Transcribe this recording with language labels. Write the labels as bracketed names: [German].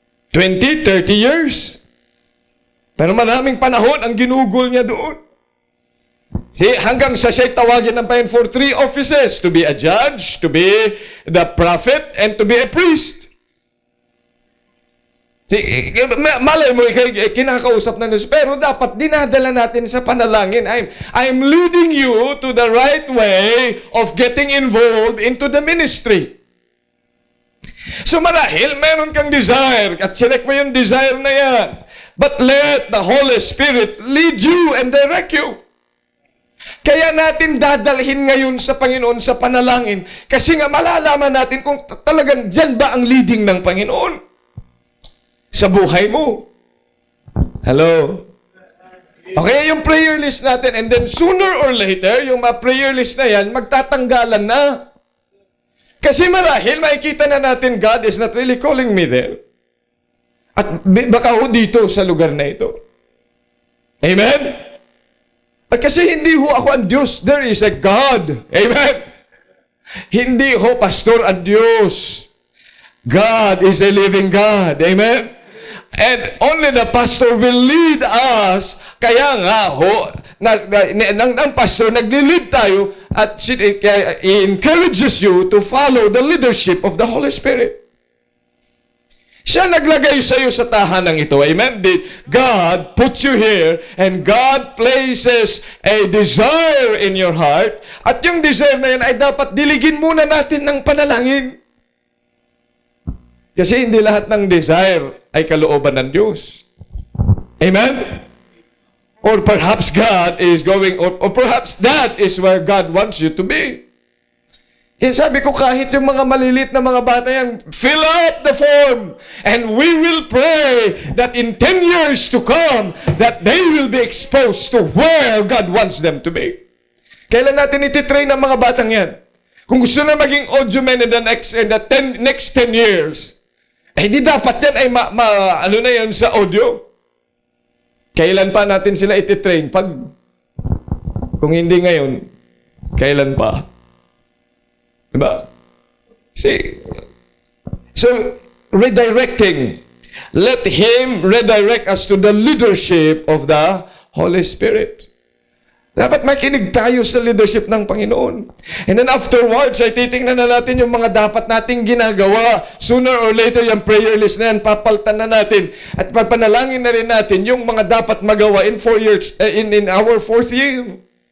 [English] 20, 30 years. [Filipino] Pero maraming panahon ang ginugol niya doon. Hanggang sa siya'y tawagin ng Panginoon [English] for 3 offices. To be a judge, to be the prophet, and to be a priest. [Filipino] Malay mo, kinakausap na Diyos, pero dapat dinadala natin sa panalangin. [English] I'm leading you to the right way of getting involved into the ministry. [Filipino] So marahil, meron kang desire, at check mo yung desire na yan. [English] But let the Holy Spirit lead you and direct you. [Filipino] Kaya natin dadalhin ngayon sa Panginoon sa panalangin, kasi nga malalaman natin kung talagang dyan ba ang leading ng Panginoon sa buhay mo. [English] Hello? Okay, yung prayer list natin, and then sooner or later, yung mga prayer list na yan, [Filipino] magtatanggalan na. Kasi marahil, makikita na natin, [English] God is not really calling me there. [Filipino] At baka ho dito sa lugar na ito. Amen? At kasi hindi ho ako ang Diyos, [English] there is a God. [Filipino] Amen? Hindi ho, pastor, ang Diyos. [English] God is a living God. Amen? And only the pastor will lead us. [Filipino] Kaya nga ho, ng pastor, nagli-lead tayo at [English] he encourages you to follow the leadership of the Holy Spirit. [Filipino] Siya naglagay sa iyo sa tahanang ito. Amen? [English] God put you here and God places a desire in your heart. [Filipino] At yung desire na yan ay dapat diligin muna natin ng panalangin. Kasi hindi lahat ng desire ay kalooban ng Diyos. Amen? [English] Or perhaps God is going, or perhaps that is where God wants you to be. [Filipino] Kaya sabi ko, kahit yung mga malilit na mga bata yan, [English] fill up the form, and we will pray that in 10 years to come, that they will be exposed to where God wants them to be. [Filipino] Kailan natin ititrain ang mga batang yan? Kung gusto na maging audio man [English] in the next 10 years, [Filipino] eh di dapat yan ay ano na yan sa audio. Kailan pa natin sila ititrain? Kung hindi ngayon, kailan pa? Diba? [English] See? So, redirecting. Let Him redirect us to the leadership of the Holy Spirit. [Filipino] Dapat makinig tayo sa leadership ng Panginoon. [English] And then afterwards, [Filipino] ay titingnan na natin yung mga dapat nating ginagawa. [English] Sooner or later, [Filipino] yung prayer list na yan, papaltan na natin. At papanalangin na rin natin yung mga dapat magawa [English] in our 4th year.